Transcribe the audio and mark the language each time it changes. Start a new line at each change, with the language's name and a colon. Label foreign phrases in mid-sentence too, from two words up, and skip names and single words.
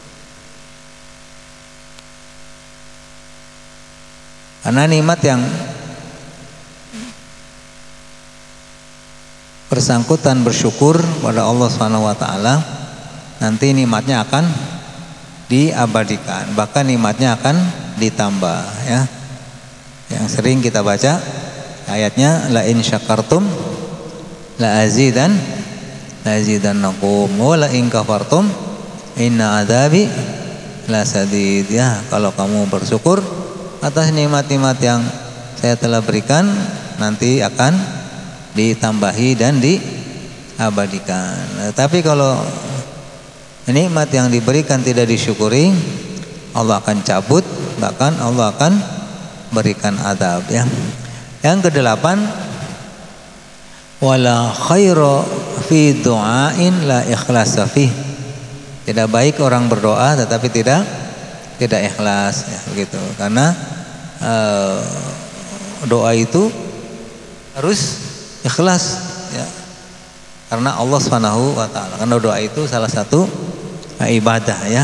Indonesian: Karena nikmat yang bersangkutan bersyukur pada Allah SWT, nanti nikmatnya akan diabadikan, bahkan nikmatnya akan ditambah ya. Yang sering kita baca ayatnya,
Arabic: لئن شكرتم لأزيدنكم ولئن كفرتم إن عذابي لشديد ya.
Indonesian: Kalau kamu bersyukur atas nikmat-nikmat yang saya telah berikan, nanti akan ditambahi dan diabadikan. Tapi kalau nikmat yang diberikan tidak disyukuri, Allah akan cabut, bahkan Allah akan berikan azab ya. Yang ke-8,
Arabic: ولا خير في دعاء لا إخلاص فيه.
Indonesian: Tidak baik orang berdoa tetapi tidak ikhlas ya, begitu. Karena doa itu harus ikhlas ya. Karena Allah
Arabic: سبحانه وتعالى,
Indonesian: karena doa itu salah satu ibadah ya.